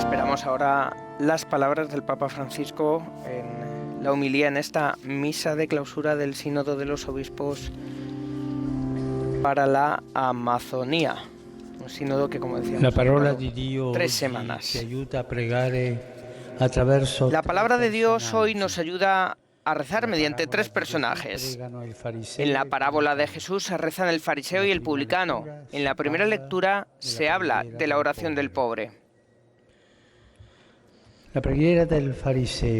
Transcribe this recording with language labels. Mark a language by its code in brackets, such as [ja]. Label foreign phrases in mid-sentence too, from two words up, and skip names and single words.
[es] Escuchamos ahora las palabras del Papa Francisco en la homilía en esta misa de clausura del Sínodo de los Obispos para la Amazonía. Un sínodo que, como decíamos, [it] la parola di Dio [es] 3 semanas. [it] ci aiuta a pregare attraverso [es] La palabra de Dios hoy nos [it] personaggi. [es] ayuda a rezar mediante 3 personajes. En la parábola de Jesús se rezan el fariseo y el publicano. En la primera lectura se habla de la oración del pobre. [it] La preghiera del fariseo.